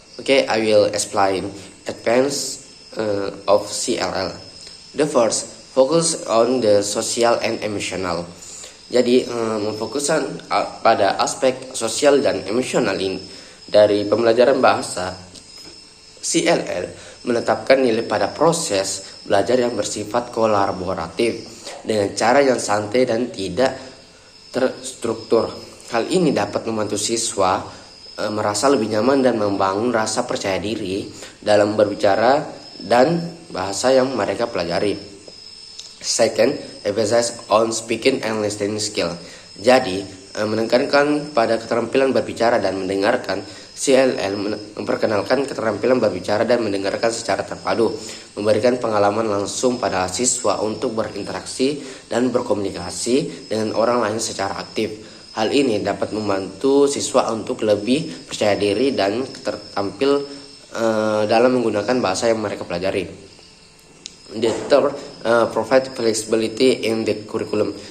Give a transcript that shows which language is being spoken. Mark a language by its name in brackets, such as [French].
[English] I will explain advance of CLL. The first, focus on the social and emotional. [Indonesian] Jadi memfokuskan pada aspek sosial dan emosional ini. Dari pembelajaran bahasa, CLL menetapkan nilai pada proses belajar yang bersifat kolaboratif dengan cara yang santai dan tidak terstruktur. Hal ini dapat membantu siswa merasa lebih nyaman dan membangun rasa percaya diri dalam berbicara dan bahasa yang mereka pelajari. [English] Second, emphasis on speaking and listening skill. [Indonesian] Jadi, menekankan pada keterampilan berbicara dan mendengarkan. CLL memperkenalkan keterampilan berbicara dan mendengarkan secara terpadu, memberikan pengalaman langsung pada siswa untuk berinteraksi dan berkomunikasi dengan orang lain secara aktif. Hal ini dapat membantu siswa untuk lebih percaya diri dan tertampil dalam menggunakan bahasa yang mereka pelajari. [English] The third, provide flexibility in the curriculum.